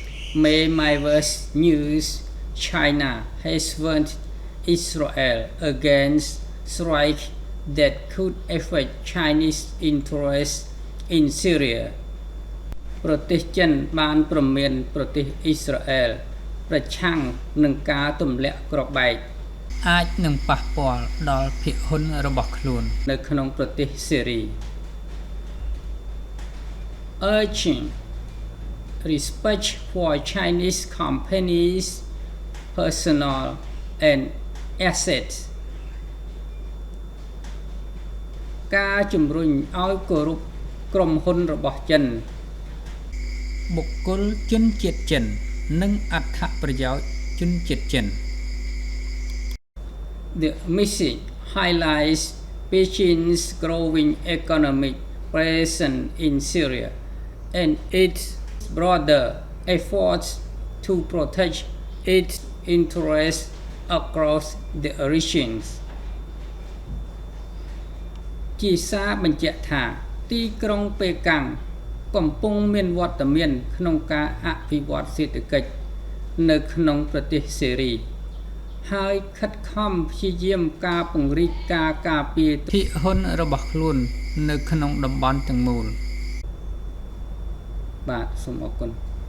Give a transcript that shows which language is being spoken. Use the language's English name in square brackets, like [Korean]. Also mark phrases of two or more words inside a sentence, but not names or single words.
[English] May Mavers News China has warned Israel against strikes that could affect Chinese interests in Syria [Khmer] ប្រទេសចិនបានព្រមានប្រទេសអ៊ីស្រាអែលប្រឆាំងនឹងការទម្លាក់គ្រាប់បែកអាចនឹងប៉ះពាល់ដល់ភាគហ៊ុនរបស់ខ្លួននៅក្នុងប្រទេសសេរី [English] Urging respect for Chinese companies personal and assets [Khmer] ការជំរុញឲ្យគោរពក្រុមហ៊ុនរបស់ចិនបុគ្គលជនជាតិចិននិងអត្ថប្រយោជន៍ជនជាតិចិន [English] The message highlights Beijing's growing economic presence in Syria and its broader efforts to protect its interests across the regions [Khmer] ជាសារបញ្ជាក់ថាទីក្រុងប៉េកាំងកំពុងមានវត្តមានក្នុងការអភិវឌ្ឍសេដ្ឋកិច្ចនៅក្នុងប្រទេសសេរីហើយខិតខំព្យាយាមការពង្រីកការការពារភាគហ៊ុនរបស់ខ្លួននៅក្នុងតំបន់ទាំងមូលបាទសូមអរគុណ